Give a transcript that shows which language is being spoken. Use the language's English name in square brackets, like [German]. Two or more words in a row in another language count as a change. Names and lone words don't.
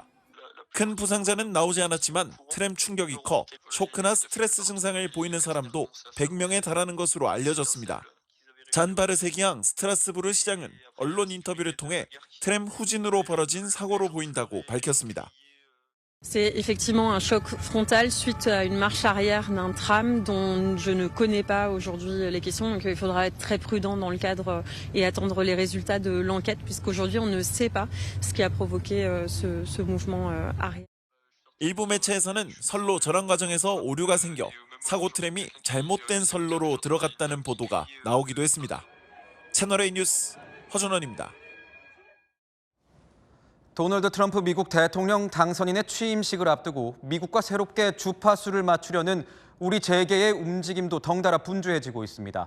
[Korean] 큰 부상자는 나오지 않았지만 트램 충격이 커 쇼크나 스트레스 증상을 보이는 사람도 100명에 달하는 것으로 알려졌습니다. 잔 바르세기앙 스트라스부르 시장은 언론 인터뷰를 통해 트램 후진으로 벌어진 사고로 보인다고 밝혔습니다. [French] C'est effectivement un choc frontal suite à une marche arrière d'un tram dont je ne connais pas aujourd'hui les questions. Donc il faudra être très prudent dans le cadre et attendre les résultats de l'enquête puisqu'aujourd'hui on ne sait pas ce qui a provoqué ce mouvement arrière. [Korean] 일부 매체에서는 선로 전환 과정에서 오류가 생겨 사고 트램이 잘못된 선로로 들어갔다는 보도가 나오기도 했습니다. 채널A 뉴스 허준원입니다. 도널드 트럼프 미국 대통령 당선인의 취임식을 앞두고 미국과 새롭게 주파수를 맞추려는 우리 재계의 움직임도 덩달아 분주해지고 있습니다.